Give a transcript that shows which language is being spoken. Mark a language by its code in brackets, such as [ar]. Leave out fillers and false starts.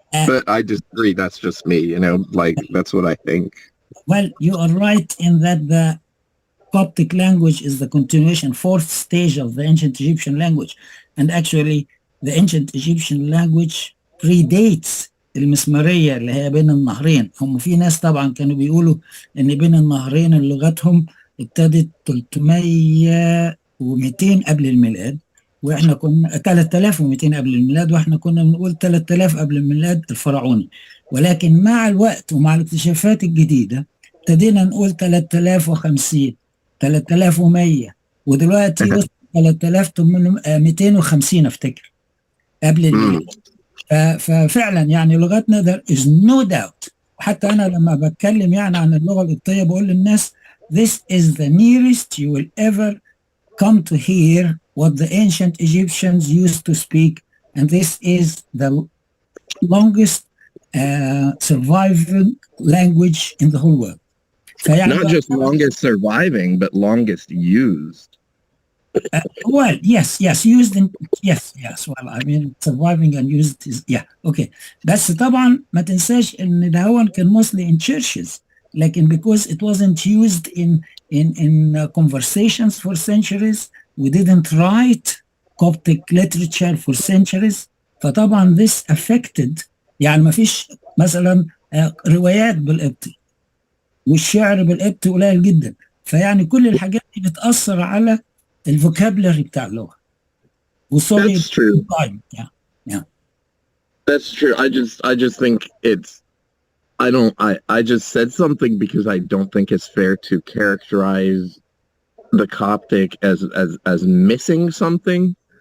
[en] But I disagree. That's just me, that's what I think. Well, you are right in that the Coptic language is the continuation, fourth stage of the ancient Egyptian language. And actually, the ancient Egyptian language predates [ar] المسمارية اللي هي بين النهرين. هم في ناس طبعا كانوا بيقولوا ان بين النهرين لغتهم ابتدت 300 و200 قبل الميلاد، واحنا كنا 3200 قبل الميلاد، واحنا كنا بنقول 3000 قبل الميلاد الفرعوني. ولكن مع الوقت ومع الاكتشافات الجديدة ابتدينا نقول 3050 3100 ودلوقتي وصل 3250 افتكر قبل الميلاد. ففعلا يعني لغتنا [en] there is no doubt. [ar] وحتى أنا لما بتكلم يعني عن اللغة القبطية بقول للناس [en] this is the nearest you will ever come to hear what the ancient Egyptians used to speak, and this is the longest surviving language in the whole world. Not just longest surviving, but longest used. Well, yes, used in, yes. Well, I mean, surviving and used is, okay. [ar] بس طبعا ما تنساش ان ده هو كان [en] mostly in churches, لكن because it wasn't used in conversations for centuries, we didn't write Coptic literature for centuries. [ar] فطبعا [en] this affected، [ar] يعني ما فيش مثلا روايات بالقبطي والشعر بالقبطي قليل جدا، فيعني كل الحاجات دي بتأثر على الفوكابلري بتاع اللغة. [en] That's true. Yeah. That's true. I just think it's, I just said something because I don't think it's fair to characterize the Coptic as missing something.